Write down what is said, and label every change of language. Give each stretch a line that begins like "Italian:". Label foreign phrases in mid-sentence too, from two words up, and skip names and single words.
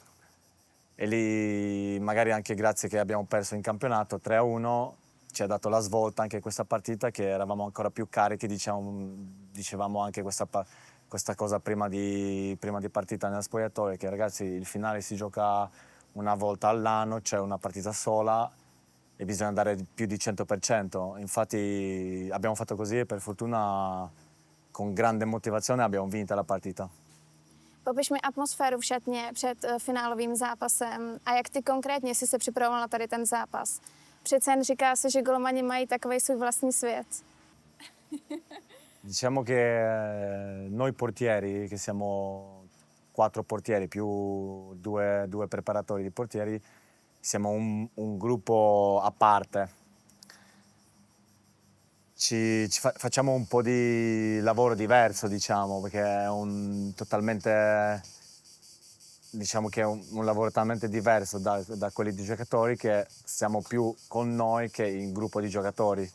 Italian: E lì magari anche grazie che abbiamo perso in campionato 3-1 ci ha dato la svolta anche questa partita che eravamo ancora più carichi, dicevamo anche questa cosa prima di partita nella spogliatoio, che ragazzi il finale si gioca una volta all'anno, c'è una partita sola e bisogna dare più di 100%. Infatti abbiamo fatto così e per fortuna con grande motivazione abbiamo vinto la partita.
Czech: Popiš mi atmosféru v šatně před finálovým zápasem a jak ty konkrétně jsi se připravoval na tady ten zápas. Přece jen říká se, že golmani mají takový svůj vlastní svět.
Italian: Diciamo che noi portieri, che siamo 4 portieri più due preparatori di portieri, siamo un gruppo a parte. Facciamo un po' di lavoro diverso, diciamo, perché è diciamo che è un lavoro talmente diverso da quelli di giocatori che siamo più con noi che in gruppo di giocatori.